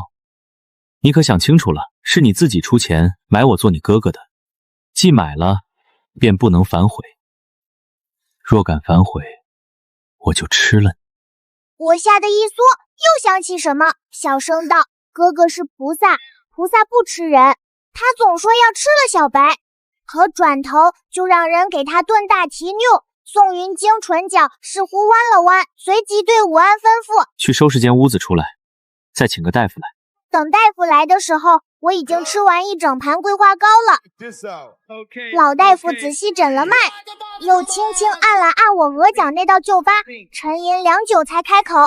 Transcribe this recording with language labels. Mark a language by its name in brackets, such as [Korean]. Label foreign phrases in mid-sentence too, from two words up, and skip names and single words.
[Chinese] 你可想清楚了，是你自己出錢買我做你哥哥的，既買了，便不能反悔。若敢反悔，我就吃了你。我嚇得一縮，又想起什麼，小聲道：哥哥是菩薩，菩薩不吃人。他總說要吃了小白，可轉頭就讓人給他燉大蹄牛。宋雲京唇角似乎彎了彎，隨即對武安吩咐： 去收拾間屋子出來，再請個大夫來。等大夫來的時候，我已經吃完1整盤桂花糕了。老大夫仔細診了脈，又輕輕按了按我額角那道舊疤，沉吟良久才開口：